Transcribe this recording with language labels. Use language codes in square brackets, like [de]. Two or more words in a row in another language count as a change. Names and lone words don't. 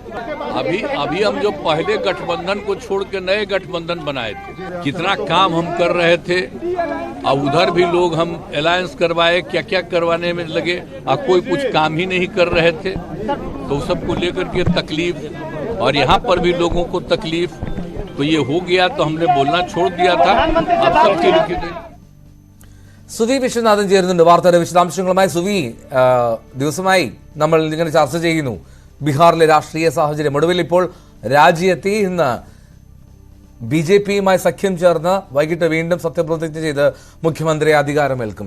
[hi] अभी हम जो पहले गठबंधन को छोड़ के नए गठबंधन बनाए थे, कितना काम हम कर रहे थे, अब उधर भी लोग हम अलायंस करवाए, क्या क्या करवाने में लगे और कोई कुछ काम ही नहीं कर रहे थे। तो सबको लेकर के तकलीफ और यहाँ पर भी लोगों को तकलीफ, तो ये हो गया तो हमने बोलना छोड़ दिया था। अब सबके लिखे [ml] സുവി വിശ്വനാഥൻ ചേരുന്നുണ്ട് വാർത്തയുടെ വിശദാംശങ്ങളുമായി. സുവി, ദിവസമായി നമ്മൾ ഇങ്ങനെ ചർച്ച ചെയ്യുന്നു ബീഹാറിലെ രാഷ്ട്രീയ സാഹചര്യം. ഒടുവിൽ ഇപ്പോൾ രാജിയെത്തി. ഇന്ന് BJPയുമായി സഖ്യം ചേർന്ന് വൈകിട്ട് വീണ്ടും സത്യപ്രതിജ്ഞ ചെയ്ത് മുഖ്യമന്ത്രി അധികാരമേൽക്കും.